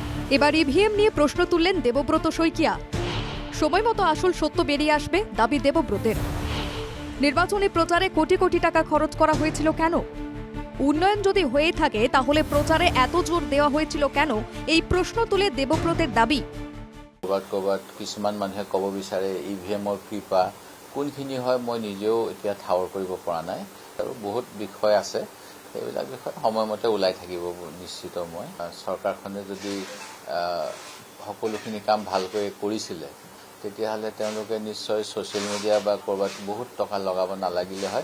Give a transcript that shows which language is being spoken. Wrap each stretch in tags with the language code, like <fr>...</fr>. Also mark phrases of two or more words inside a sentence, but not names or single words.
<bn>এবার ইভিএম নিয়ে প্রশ্ন তুললেন দেবব্রত শইকিয়া। সময় মতো আসল সত্য বেরিয়ে আসবে দাবি দেবব্রতের। নির্বাচনী প্রচারে কোটি কোটি টাকা খরচ করা হয়েছিল কেন? উন্নয়ন যদি হয়ে থাকে তাহলে প্রচারে এত জোর দেওয়া হয়েছিল কেন? এই প্রশ্ন তুলে দেবব্রতের দাবি।</bn> <as>ক'ৰবাত কিছুমান মানুহে ক'ব বিচাৰে ইভিএমৰ কৃপা কোনখিনি হয় মই নিজেও এতিয়া ঠাৱৰ কৰিব পৰা নাই আৰু বহুত বিষয় আছে সেইবিলাক বিষয় সময়মতে ওলাই থাকিব নিশ্চিত মই। চৰকাৰখনে যদি সকলোখিনি কাম ভালকৈ কৰিছিলে তেতিয়াহ'লে তেওঁলোকে নিশ্চয়</as> <en>social media</en> <as>বা ক'ৰবাত বহুত টকা লগাব নালাগিলে হয়।</as>